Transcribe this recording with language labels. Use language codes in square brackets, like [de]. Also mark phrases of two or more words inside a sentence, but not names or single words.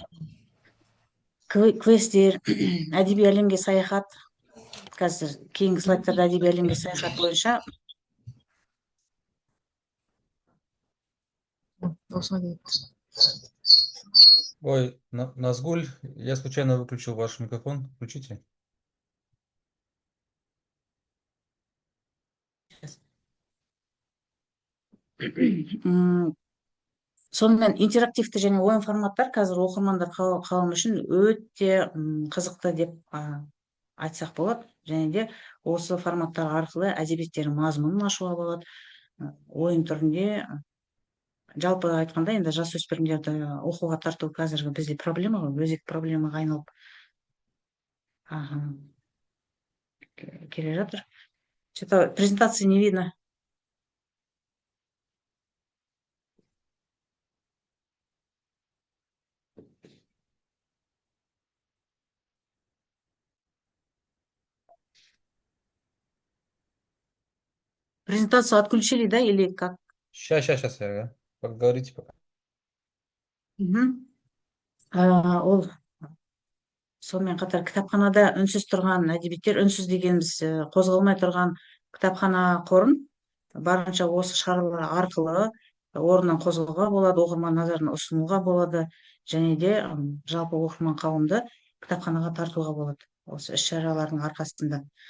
[kk] Квесттер, әдеби әлемге саяхат, қазір кейінгі слайдтарда әдеби әлемге саяхат бойынша [ru] Ой, Назгуль, я случайно выключил ваш микрофон. Включите. [kk] сонымен интерактивті және ойын форматтар қазір оқырмандар қауымы үшін өте қызықты деп айтсақ болады. Және де осы форматтар арқылы әдебиеттердің мазмұнын ашуға болады. Ойын түрінде, жалпы айтқанда, енді жасөспірімдерді оқуға тарту қазіргі бізде проблема ғой, өзек проблемаға айналып келе жатыр. [ru] Что-то презентации не видно. Презентацию отключили, да, или как? Сейчас, я поговорите пока. [kk] Ол сонымен қатар кітапханада үнсіз тұрған әдебиеттер, үнсіз дегеніміз қозғалмай тұрған кітапхана қорын барынша осы шаралар арқылы орнынан қозғауға болады, оқырман назарына ұсынуға болады, және де жалпы оқырман қауымды кітапханаға тартуға болады осы іс-шаралардың арқасында.